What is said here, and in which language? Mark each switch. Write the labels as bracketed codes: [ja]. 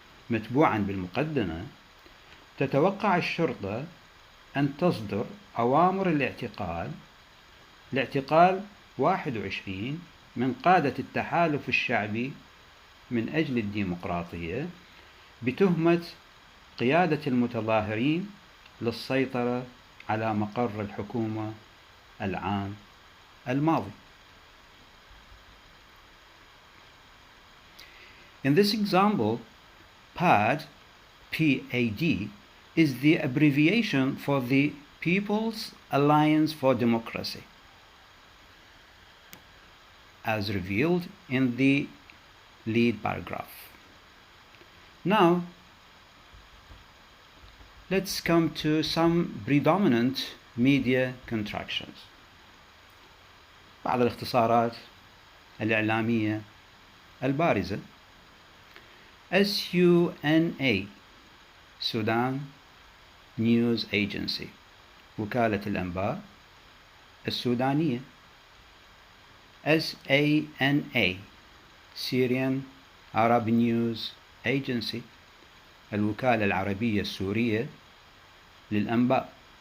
[ar] متبوعا بالمقدمة: تتوقع الشرطة أن تصدر أوامر لاعتقال 21 من قادة التحالف الشعبي من أجل الديمقراطية بتهمة قيادة المتظاهرين للسيطرة على مقر الحكومة العام الماضي. [en] In this example, PAD, PAD, is the abbreviation for the People's Alliance for Democracy, as revealed in the lead paragraph. Now, let's come to some predominant media contractions. [ar] بعض الاختصارات الإعلامية البارزة. [en] SUNA Sudan News Agency [ar] وكالة الأنباء السودانية. [en] SANA Syrian Arab News Agency [ar] الوكالة العربية السورية للأنباء.